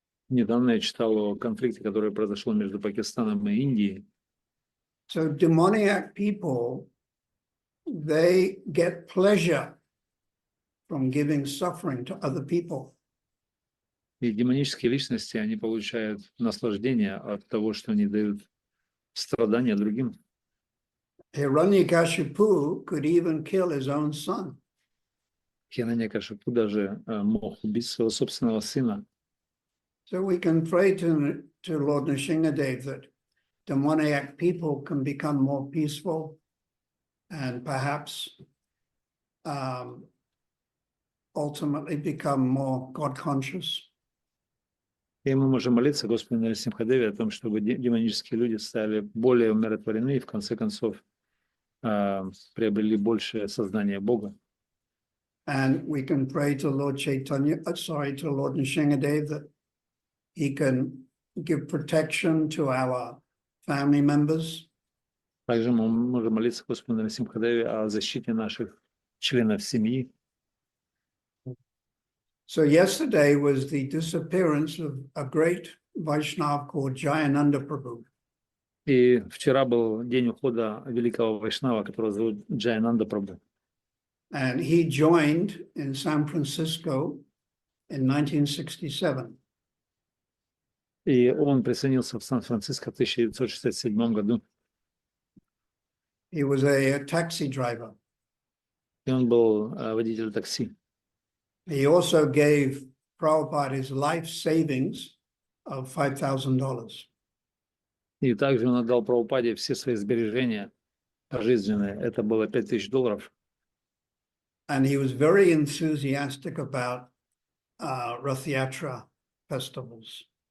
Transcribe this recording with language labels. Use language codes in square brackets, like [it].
[ru] Недавно я читал о конфликте, который произошел между Пакистаном и Индией. [en] So demoniac people, they get pleasure from giving suffering to other people. [ru] И демонические личности, они получают наслаждение от того, что они дают страдания другим. [en] Hiranyakashipu could even kill his own son. [ru] Хираньякашипу даже мог убить своего собственного сына. [en] So we can pray to Lord Nrsingadev that demoniac people can become more peaceful and perhaps ultimately become more God conscious. [ru] И мы можем молиться Господу Нарисимхадеве о том, чтобы демонические люди стали более умиротворены и в конце концов приобрели большее сознание Бога. [en] And we can pray to Lord to Lord Nrsingadev that he can give protection to our family members. [ru] Также мы можем молиться Господу Нарисимхадеве о защите наших членов семьи. [en] So yesterday was the disappearance of a great Vaishnava called Jayananda Prabhu. [ru] И вчера был день ухода великого Вайшнава, которого зовут Джаянанда Прабху. [en] And he joined in San Francisco in 1967. [ru] И он присоединился в Сан-Франциско в 1967 году. [en] He was a taxi driver. [ru] И он был водителем такси. [en] He also gave Prabhupada his life savings of $5,000. [ru] И также он отдал Прабхупаде все свои сбережения пожизненные. Это было $5000. [en] And he was very enthusiastic about Rath Yatra festivals.